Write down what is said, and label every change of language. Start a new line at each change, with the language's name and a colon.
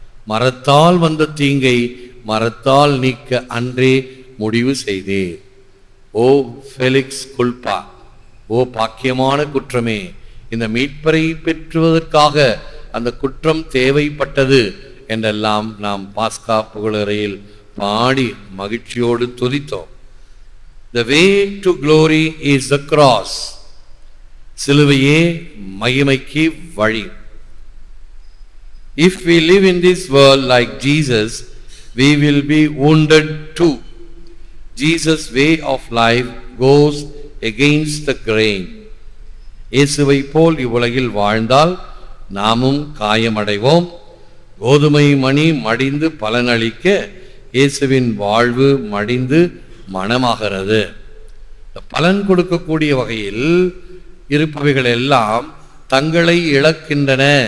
Tamil: மரத்தால் வந்த தீங்கை மரத்தால் நீக்க அன்றே முடிவு செய்தீர்.
Latin: ஓ ஃபெலிக்ஸ் குல்பா,
Tamil: ஓ பாக்கியமான குற்றமே, இந்த மீட்பரை பெற்றுவதற்காக அந்த குற்றம் தேவைப்பட்டது என்றெல்லாம் நாம் பாஸ்கா புகழறையில் பாடி மகிழ்ச்சியோடு துதித்தோம்.
English: The way to glory is the cross.
Tamil: சிலுவையே மகிமைக்கு வழி.
English: If we live in this world like Jesus, we will be wounded too. Jesus' way of life goes against the grain.
Tamil: இயேசுவை போல் இவ்வுலகில் வாழ்ந்தால் நாமும் காயமடைவோம். கோதுமை மணி மடிந்து பலனளிக்க இயேசுவின் வாழ்வு மடிந்து மனமாகிறது. பலன் கொடுக்கக்கூடிய வகையில் இருப்பவைகள் எல்லாம் தங்களை இழக்கின்றன.